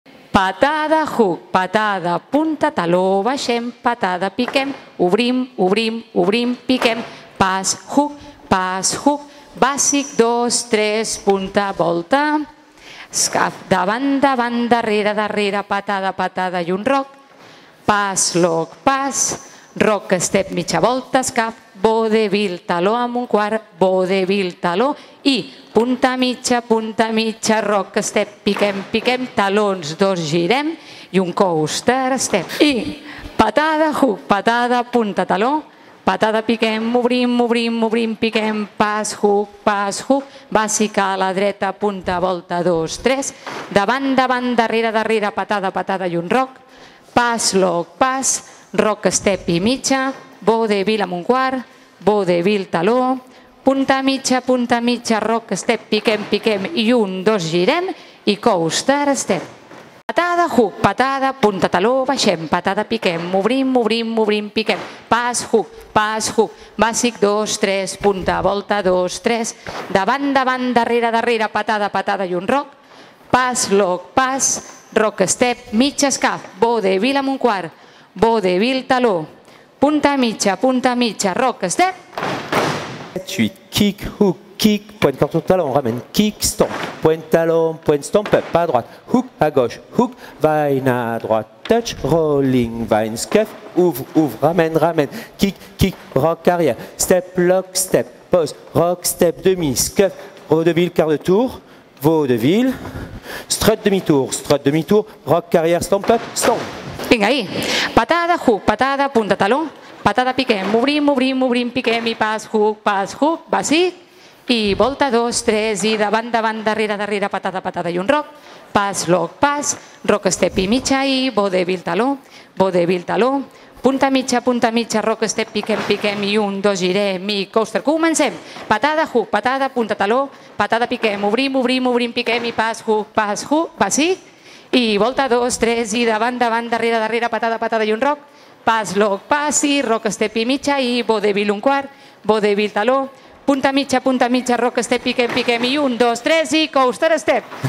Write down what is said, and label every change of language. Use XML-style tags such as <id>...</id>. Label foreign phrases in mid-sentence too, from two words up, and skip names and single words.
<ca>patada, hook, patada, punta, taló, baixem, patada, piquem, obrim, obrim, obrim, piquem, pas, hook, bàsic, 2, 3, punta, volta, escaf, davant, davant, darrere, darrere, patada, patada i un roc,</ca> <en>pas, lock, pas, rock, step,</en> <ca>mitja volta, escaf, vodevil, taló amb un quart, vodevil, taló i punta, mitja,</ca> <en>rock, step,</en> <ca>piquem, piquem, talons, 2, girem i un</ca> <en>coaster, step.</en> <ca>I patada, hook, patada, punta, taló, patada, piquem, obrim, obrim, obrim, piquem, pas, hook, bàsic a la dreta, punta, volta, 2, 3, davant, davant, darrere, darrere, patada, patada i un roc, pas, lock, pas,</ca> <en>rock, step</en> <ca>i mitja, vodevil amb un quart, vodevil, taló, punta, mitja,</ca> <en>rock, step,</en> <ca>piquem, piquem i un, 2, girem i</ca> <en>coaster, step.</en> <ca>Patada, hook, patada, punta, taló, baixem, patada, piquem, obrim, obrim, obrim, piquem, pas, hook, bàsic, 2, 3, punta, volta, 2, 3, davant, davant, darrere, darrere, patada, patada i un roc,</ca> <en>pas, lock, pas, rock, step,</en> <ca>mitja, escaf, vodevil amb un quart, vodevil, taló, punta, mitja,</ca> <en>rock, step. 7, 8, kick, hook, kick,</en> <fr>pointe contre talon, ramène,</fr> <en>kick, stomp,</en> <fr>pointe talon, pointe stomp, pas à droite, hook à gauche,</fr> <en>hook, vine</en> <fr>à droite,</fr> <en>touch, rolling, vine, scuff,</en> <fr>ouvre, ouvre, ramène, ramène,</fr> <en>kick, kick,</en> <fr>rock arrière,</fr> <en>step, lock, step, pause, rock, step,</en> <fr>demi, scuff, vaudeville, quart de tour, vaudeville, strut demi-tour, rock arrière,</fr> <en>stomp up, stomp.</en> <ca>Vinga, ahí. Patada, hook, patada, punta, taló, patada, piquem, obrim, obrim, obrim, piquem i pas, hook, bàsic, i volta, 2, 3, i davant, davant, darrere, darrere, patada, patada i un roc, pas, lock, pas,</ca> <en>rock, step</en> <ca>i mitja, i vodevil, taló, punta, mitja,</ca> <en>rock, step,</en> <ca>piquem, piquem, i un, 2, girem, i coaster. Comencem. Patada, hook, patada, punta, taló, patada, piquem, obrim, obrim, obrim, piquem, i pas, hook, bàsic, i volta, 2, 3, i davant, davant, darrere, darrere, patada, patada i un roc, pas, lock, pas, i</ca> <en>rock, step</en> <ca>i mitja, i vodevil un quart, vodevil, taló, punta, mitja,</ca> <en>rock, step,</en> <ca>piquem, piquem, i un, 2, 3, i</ca> <en>coaster, step.</en>